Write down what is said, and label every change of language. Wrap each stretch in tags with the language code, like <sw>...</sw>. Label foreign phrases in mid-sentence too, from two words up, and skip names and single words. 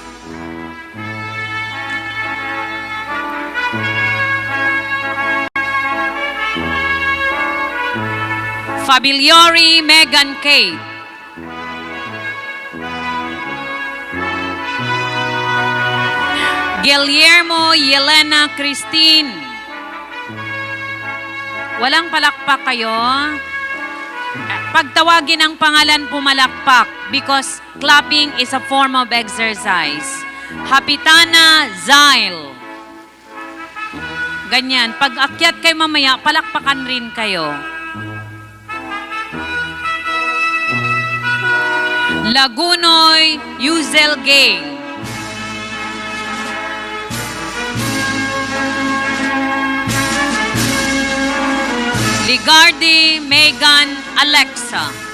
<tl>Fabiliori Megan Kate. Guillermo Yelena Christine. Walang palakpak kayo. Pagtawagin ang pangalan, pumalakpak</tl> <en>because clapping is a form of exercise.</en> <tl>Hapitana Zail. Ganyan. Pag akyat kayo mamaya, palakpakan rin kayo. Lagunoy Yuzel Gay. Ligardi Megan Alexa.</tl>